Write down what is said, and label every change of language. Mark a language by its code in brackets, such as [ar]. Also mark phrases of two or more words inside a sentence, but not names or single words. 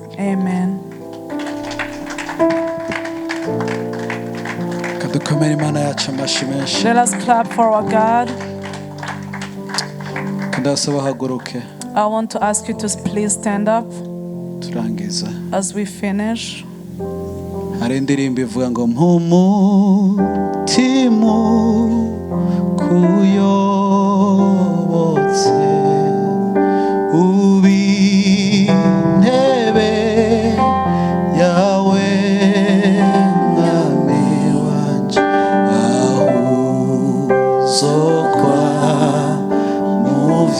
[en] Amen. Let us clap for our God. I want to ask you to please stand up as we finish. [rn] Hari indirimbo ivuga ngo umutima kuyobotse ubi intebe yawe mwami wanje aho uzokwa mu